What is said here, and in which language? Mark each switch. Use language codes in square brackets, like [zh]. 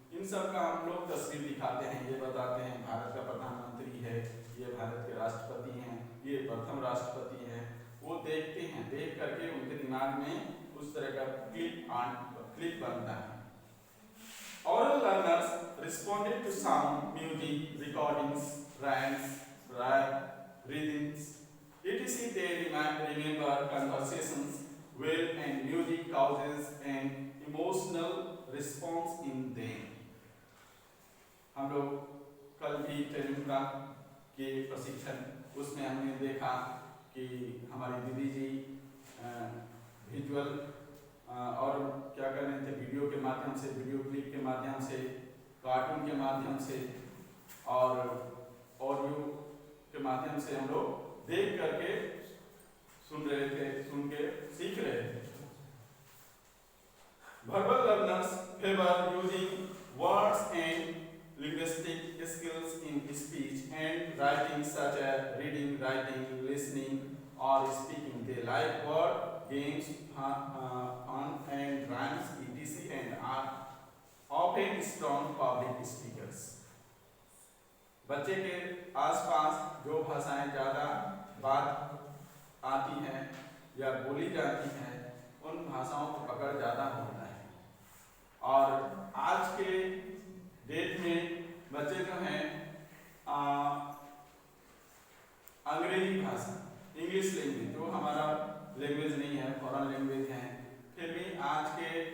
[hi] सब का हम लोग तस्वीर दिखाते हैं, ये बताते हैं भारत का प्रधानमंत्री है, ये भारत के राष्ट्रपति हैं, ये प्रथम राष्ट्रपति हैं, वो देखते हैं, देख करके उनके दिमाग में उस तरह का क्लिप बनता है। [en] Oral learners responded to sound, music, recordings, rhymes, rhythms, etc. They remember conversations well, and music causes an emotional response in them. [hi] हम लोग कल भी ट्रेनिंग के प्रशिक्षण उसमें हमने देखा कि हमारी दीदी जी विजुअल और क्या कर रहे थे, वीडियो के माध्यम से, वीडियो क्लिप के माध्यम से, कार्टून के माध्यम से और ऑडियो के माध्यम से हम लोग देख करके सुन रहे थे, सुन के सीख रहे थे। [en] Verbal learners favor using words and linguistic skills in speech and writing, such as reading, writing, listening, or speaking. They like word games, fun and rhymes, etc. and are often strong public speakers. [hi] बच्चे के आसपास जो भाषाएं ज़्यादा बात आती हैं या बोली जाती हैं, उन भाषाओं को पकड़ ज़्यादा होता है। और आज के डेट में बच्चे जो हैं अंग्रेजी भाषा, इंग्लिश लैंग्वेज, जो हमारा लैंग्वेज नहीं है, फॉरेन लैंग्वेज है, फिर भी आज के